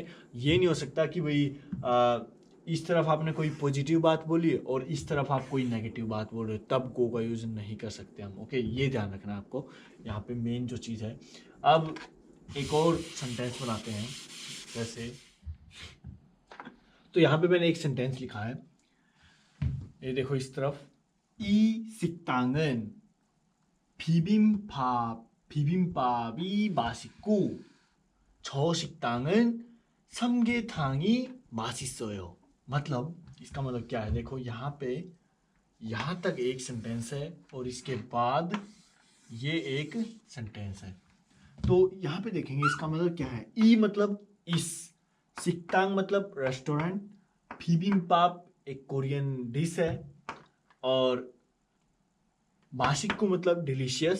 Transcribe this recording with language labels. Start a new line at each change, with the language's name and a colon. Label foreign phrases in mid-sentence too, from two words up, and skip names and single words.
Hindi: ये नहीं हो सकता कि भाई इस तरफ आपने कोई पॉजिटिव बात बोली और इस तरफ आप कोई नेगेटिव बात बोल रहे हो, तब गो का यूज नहीं कर सकते हम। ओके, ये ध्यान रखना आपको, यहाँ पे मेन जो चीज़ है। अब एक और सेंटेंस बनाते हैं जैसे, तो यहाँ पे मैंने एक सेंटेंस लिखा है, ये देखो इस तरफ,
Korean: 이 식당은 비빔밥이 맛있고 저 식당은 삼계탕이 맛있어요।
Hindi: मतलब इसका मतलब क्या है, देखो यहाँ पे यहाँ तक एक सेंटेंस है और इसके बाद ये एक सेंटेंस है। तो यहाँ पे देखेंगे इसका मतलब क्या है। ई मतलब इस, सिक्तांग मतलब रेस्टोरेंट, बिबिम्पाप एक कोरियन डिश है, और बाशिक को मतलब डिलीशियस।